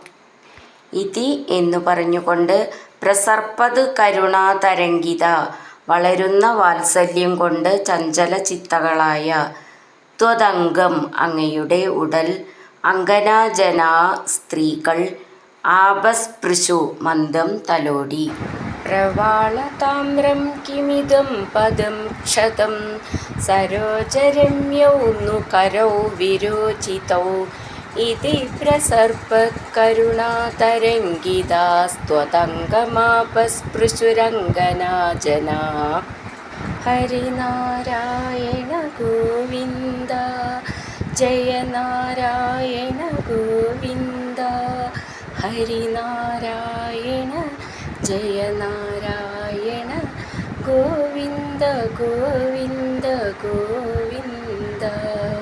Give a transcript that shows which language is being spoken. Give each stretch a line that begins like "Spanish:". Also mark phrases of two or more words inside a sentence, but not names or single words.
Malayalam: ഇതി എന്നു പറഞ്ഞുകൊണ്ട്
Sanskrit: പ്രസർപ്പത് കരുണാതരംഗിത
Malayalam: വളരുന്ന വാത്സല്യം കൊണ്ട് ചഞ്ചല ചിത്തകളായ ത്വതംഗം അങ്ങയുടെ ഉടൽ അങ്കനാജനാ സ്ത്രീകൾ ആപസ്പൃശു മന്ദം തലോടി.
Sanskrit: പ്രവാളതാമ്രം കിമിദം പദം ക്ഷതം സരോജരമ്യൗ नु करौ विरोचितौ इति प्रसर्पकरुणातरङ्गितास्त्वतङ्गमापस्पृशुरङ्गनाजना. हरिनारायण गोविन्द जय नारायण गोविन्द हरिनारायण जय नारायण गोविन्द गोविन्द गोविन्द.